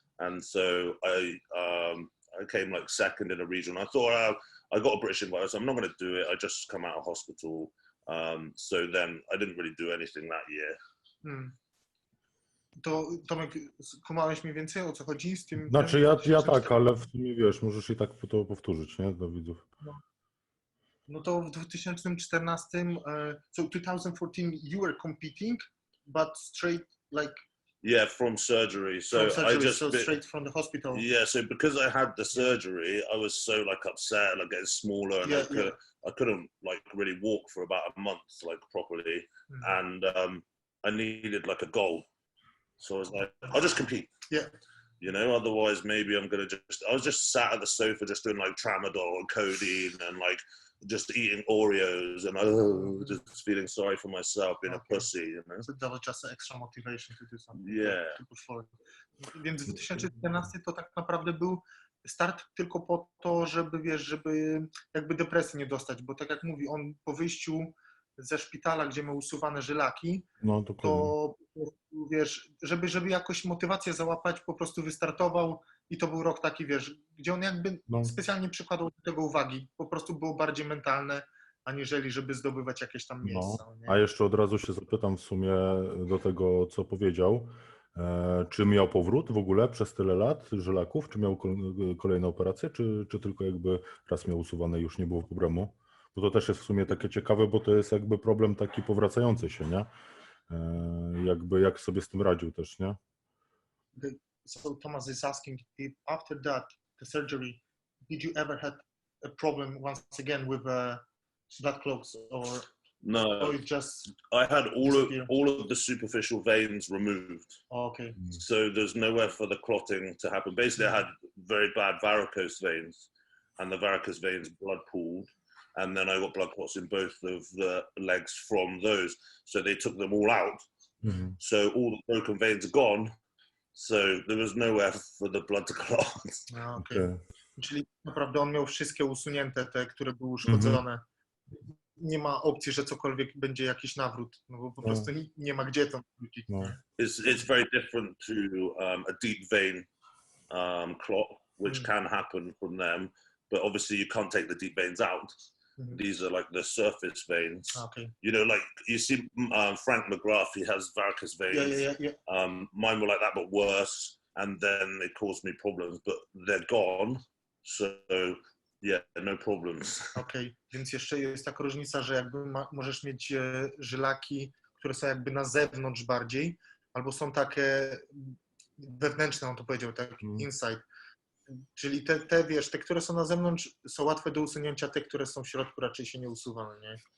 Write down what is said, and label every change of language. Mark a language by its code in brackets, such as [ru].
[en] And so I came like 2nd in a region. I thought I got a British invite, so I'm not going to do it. I just come out of hospital. So then I didn't really do anything that year. [pl] To Tomek, kumałeś mniej więcej, o co chodzi z tym? Znaczy ja tak, ale w sumie wiesz, możesz i tak to powtórzyć, nie, dla widzów. No to w [en] 2014, so 2014 you were competing, but straight like... Yeah, from surgery. So straight from the hospital. Yeah, so because I had the surgery, I was so like upset, like getting smaller, and I couldn't like really walk for about a month like properly, and I needed like a goal. So I was like, I'll just compete. Yeah. You know, otherwise maybe I'm gonna I was just sat at the sofa just doing like tramadol and codeine and like just eating Oreos and just feeling sorry for myself, being a pussy, you know. So that was just an extra motivation to do something. Yeah. To push forward. [pl] Więc 2014 to tak naprawdę był start tylko po to, żeby, wiesz, żeby jakby depresji nie dostać, bo tak jak mówi, on po wyjściu ze szpitala, gdzie miał usuwane żylaki, to wiesz, żeby jakoś motywację załapać, po prostu wystartował i to był rok taki, wiesz, gdzie on jakby specjalnie przykładał do tego uwagi, po prostu było bardziej mentalne, aniżeli żeby zdobywać jakieś tam miejsca. No. A jeszcze od razu się zapytam w sumie do tego, co powiedział, czy miał powrót w ogóle przez tyle lat żylaków, czy miał kolejne operacje, czy tylko jakby raz miał usuwane i już nie było problemu? Bo to też jest w sumie takie ciekawe, bo to jest jakby problem taki powracający się, nie? Jakby jak sobie z tym radził też, nie? [en] So Thomas is asking if after that, the surgery, did you ever had a problem once again with blood clots or No, it just I had disappear? all of the superficial veins removed. Okay. So there's nowhere for the clotting to happen. Basically, I had very bad varicose veins, and the varicose veins blood pooled, and then I got blood clots in both of the legs from those. So they took them all out. So all the broken veins are gone. So there was nowhere for the blood to clot. Okay. [pl] Czyli naprawdę on miał wszystkie usunięte, te, które były uszkodzone. Nie ma opcji, że cokolwiek będzie jakiś nawrót, no bo po prostu nie ma gdzie to wrócić. [en] It's very different to a deep vein clot, which can happen from them, but obviously you can't take the deep veins out. These are like the surface veins. Okay. You know, like you see Frank McGrath, he has varicose veins. Yeah. Mine were like that, but worse. And then they caused me problems, but they're gone. So yeah, no problems. [pl] Okej, więc jeszcze jest taka różnica, że jakby możesz mieć żylaki, które są jakby na zewnątrz bardziej, albo są takie wewnętrzne, on to powiedział, tak, inside. Czyli te, wiesz, te, które są na zewnątrz, są łatwe do usunięcia, te, które są w środku, raczej się nie usuwa, nie?